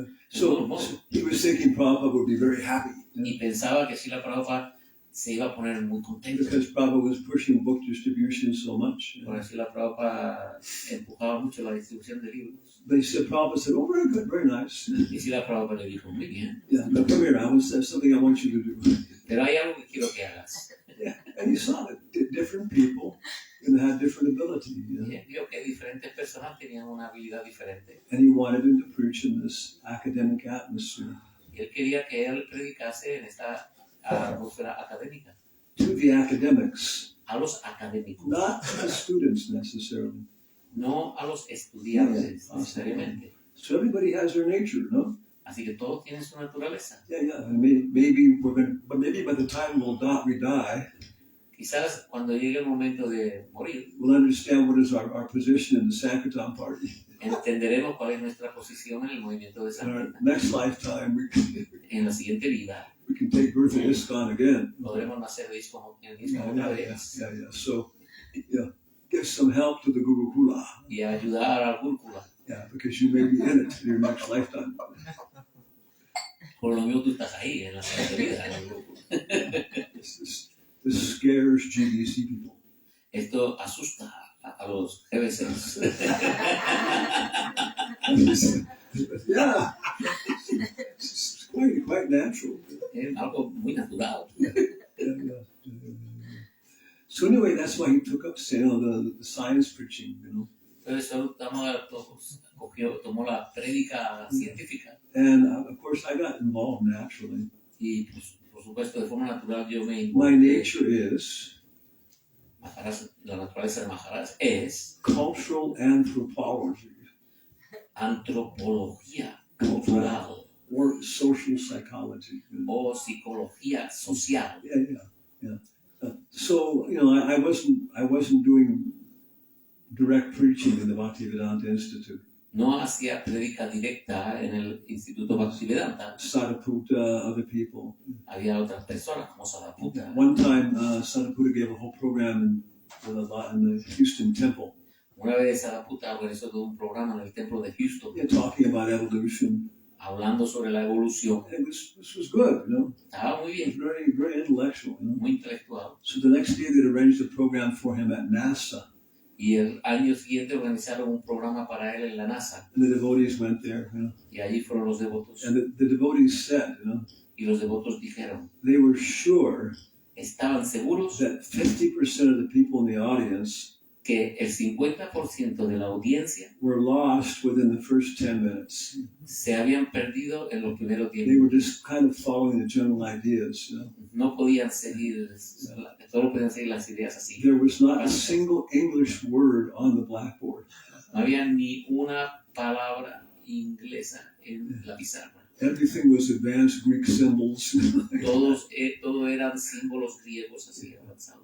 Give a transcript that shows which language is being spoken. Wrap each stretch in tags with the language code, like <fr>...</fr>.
<en>So he was thinking Prabhupada would be very happy.</en> <es>Y pensaba que Śrīla Prabhupada se iba a poner muy contento.</es> <en>Because Prabhupada was pushing book distribution so much.</en> <es>Porque Śrīla Prabhupada empujaba mucho la distribución de libros.</es> <en>They said, Prabhupada said, oh, very good, very nice.</en> <es>Y Śrīla Prabhupada le dijo, muy bien,</es> <en>Yeah, but come here, there's something I want you to do.</en> <es>pero hay algo que quiero que hagas.</es> <en>Yeah, and he saw that different people had different ability.</en> <es>Y él vio que diferentes personas tenían una habilidad diferente.</es> <en>And he wanted him to preach in this academic atmosphere</en> <es>Y él quería que él predicase en esta atmósfera académica.</es> <en>to the academics,</en> <es>A los académicos,</es> <en>not to the students necessarily.</en> <es>no a los estudiantes necesariamente.</es> <en>So everybody has their nature, no?</en> <es>Así que todos tienen su naturaleza.</es> <en>Yeah. And maybe but maybe by the time we die,</en> <es>Quizás cuando llegue el momento de morir,</es> <en>we'll understand what is our position in the Sankirtan party.</en> <es>entenderemos cuál es nuestra posición en el movimiento de</es> <en>In our</en> <es>Sankirtan.</es> <en>next lifetime,</en> <es>En la siguiente vida,</es> <en>we can take birth in ISKCON again.</en> <es>podremos nacer en el ISKCON otra vez</es> <en>Yeah. So, give some help to the Gurukula.</en> <es>y ayudar al Gurukula.</es> <en>Yeah, because you may be in it in your next lifetime.</en> <es>Por lo mismo tú estás ahí en la siguiente vida. En el Gurukula.</es> <en>This scares GBC people.</en> <es>Esto asusta a los GBCs.</es> <en>Yeah, it's quite natural.</en> <es>Es algo muy natural.</es> <en>Yeah. So anyway, that's why he took up the science preaching,</en> <es>Por eso tomó la prédica científica.</es> <en>And of course, I got involved naturally.</en> <es>Y pues, por supuesto, de forma natural yo me</es> <en>My</en> <es>involucré.</es> <en>nature is</en> <es>La naturaleza de Maharaj es</es> <en>cultural anthropology</en> <es>antropología cultural</es> <en>or social psychology.</en> <es>o psicología social.</es> <en>Yeah. So I wasn't doing direct preaching in the Bhaktivedanta Institute.</en> <es>No hacía prédica directa en el Instituto Bhaktivedanta.</es> <en>Sadhaputta, other people.</en> <es>Había otras personas como Sadhaputta.</es> <en>One time, Sadhaputta gave a whole program in the Houston Temple,</en> <es>Una vez Sadhaputta organizó todo un programa en el templo de Houston</es> <en>talking about evolution.</en> <es>hablando sobre la evolución.</es> <en>And this was good,</en> <es>Estaba muy</es> <en>It was</en> <es>bien,</es> <en>very, very intellectual,</en> <es>muy intelectual.</es> <en>So the next day, they'd arranged a program for him at NASA,</en> <es>Y el año siguiente organizaron un programa para él en la NASA.</es> <en>and the devotees went there,</en> <es>Y allí fueron los devotos.</es> <en>and the devotees said,</en> <es>Y los devotos dijeron,</es> <en>they were sure</en> <es>estaban seguros</es> <en>that 50% of the people in the audience</en> <es>que el 50% de la audiencia</es> <en>were lost within the first 10 minutes.</en> <es>se habían perdido en los primeros 10</es> <en>They were</en> <es>minutos.</es> <en>just kind of following the general ideas.</en> <es>No podían seguir, solo podían seguir las ideas así.</es> <en>There was not a single English word on the blackboard.</en> <es>No había ni una palabra inglesa en la pizarra.</es> <en>Everything was advanced Greek symbols.</en> <es>Todo eran símbolos griegos así avanzados.</es>